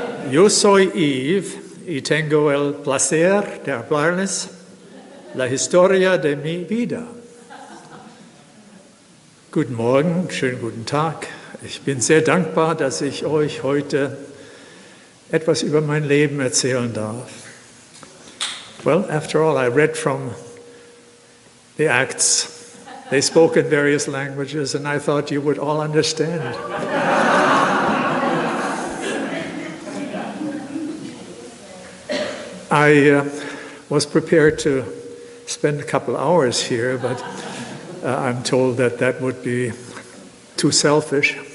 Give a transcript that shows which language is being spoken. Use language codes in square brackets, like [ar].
[es] Yo soy Eve y tengo el placer de hablarles la historia de mi vida. [de] Guten Morgen, schönen guten Tag. Ich bin sehr dankbar, dass ich euch heute etwas über mein Leben erzählen darf. [en] Well, after all, I read from the Acts. They spoke in various languages, and I thought you would all understand. I was prepared to spend a couple hours here, but I'm told that that would be too selfish.